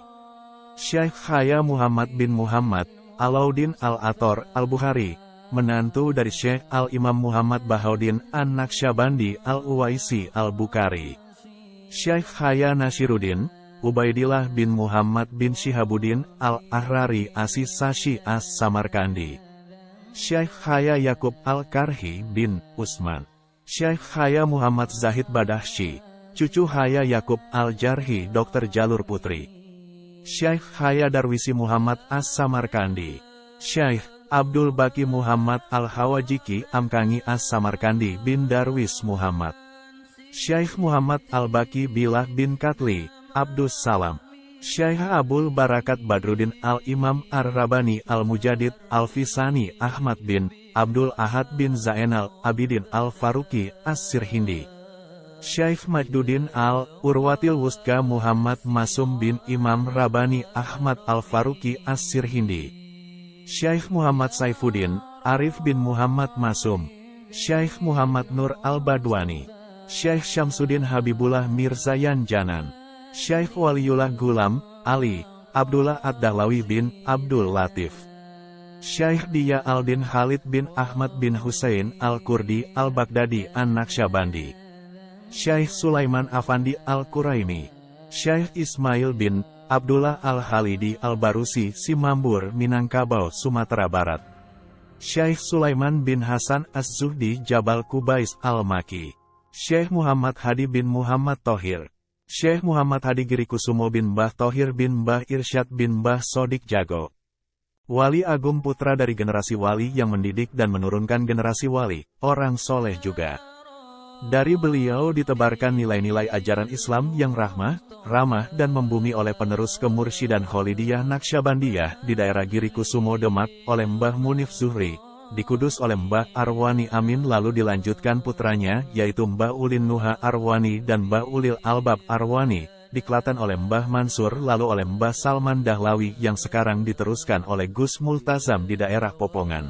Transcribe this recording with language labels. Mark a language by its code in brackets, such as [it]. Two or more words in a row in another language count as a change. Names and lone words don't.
[id] Syekh Khaya Muhammad bin Muhammad Alauddin Al-Ator Al-Bukhari, menantu dari Syekh Al-Imam Muhammad Bahaudin An-Naqsyabandi Al-Uwaisi Al-Bukhari. Syekh Khaya Nasiruddin Ubaidillah bin Muhammad bin Shihabuddin Al-Ahrari Asis Sashi As-Samarkandi. Syekh Khaya Yakub Al-Karhi bin Usman. Syekh Khaya Muhammad Zahid Badahsyi, cucu Khaya Yakub Al-Jarhi Dr. Jalur Putri. Syekh Khaya Darwisi Muhammad As-Samarkandi. Syekh Abdul Baki Muhammad Al-Hawajiki Amkangi As-Samarkandi bin Darwis Muhammad. Syekh Muhammad Al-Baki Bilah bin Katli Abdus Salam. Syekh Abul Barakat Badruddin Al-Imam Ar-Rabani Al-Mujadid Al-Fisani Ahmad bin Abdul Ahad bin Zainal Abidin Al-Faruqi As-Sirhindi. Syekh Majduddin Al-Urwatil Wustka Muhammad Masum bin Imam Rabani Ahmad Al-Faruqi As-Sirhindi. Syekh Muhammad Saifuddin, Arif bin Muhammad Masum, Syekh Muhammad Nur Al-Badwani, Syekh Syamsuddin Habibullah Mirza Janan, Syekh Waliullah Gulam, Ali, Abdullah Ad-Dahlawi bin Abdul Latif, Syekh Diya Aldin Khalid bin Ahmad bin Husain Al-Kurdi Al-Baghdadi An-Naqsyabandi, Syekh Sulaiman Afandi Al-Quraimi, Syekh Ismail bin Abdullah Al-Khalidi Al-Barusi Simambur Minangkabau Sumatera Barat, Syekh Sulaiman bin Hasan Az-Zuhdi Jabal Kubais Al-Maki, Syekh Muhammad Hadi bin Muhammad Thohir, Syekh Muhammad Hadi Girikusumo bin Mbah Thohir bin Mbah Irsyad bin Mbah Sodik Jago. Wali Agung putra dari generasi wali yang mendidik dan menurunkan generasi wali, orang soleh juga. Dari beliau ditebarkan nilai-nilai ajaran Islam yang rahmah, ramah dan membumi oleh penerus Kemursyidan Kholidiyah Naqsyabandiyah di daerah Girikusumo Demak oleh Mbah Munif Zuhri, di Kudus oleh Mbah Arwani Amin lalu dilanjutkan putranya yaitu Mbah Ulin Nuha Arwani dan Mbah Ulil Albab Arwani, di Klaten oleh Mbah Mansur lalu oleh Mbah Salman Dahlawi yang sekarang diteruskan oleh Gus Multazam di daerah Popongan.